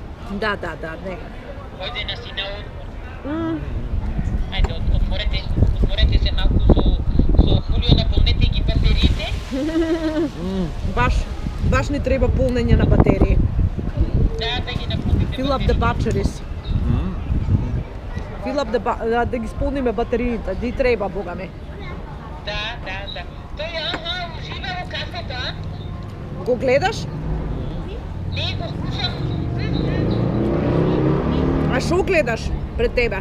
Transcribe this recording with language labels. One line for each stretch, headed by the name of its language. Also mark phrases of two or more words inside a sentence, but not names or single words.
Macedonian: Да, не. Ојде на си на одмор. Ајде, отморете се малку со Хулио, наполнете ги батериите. Баш ни треба полнење на батерии. Да ги наполните.
English: Fill up the batteries.
Macedonian: Да ги исполниме батериите, ди треба, бога ми. Да. Тој ужива во кафето, а? Го гледаш? Не, го слушам. А шо гледаш пред тебе?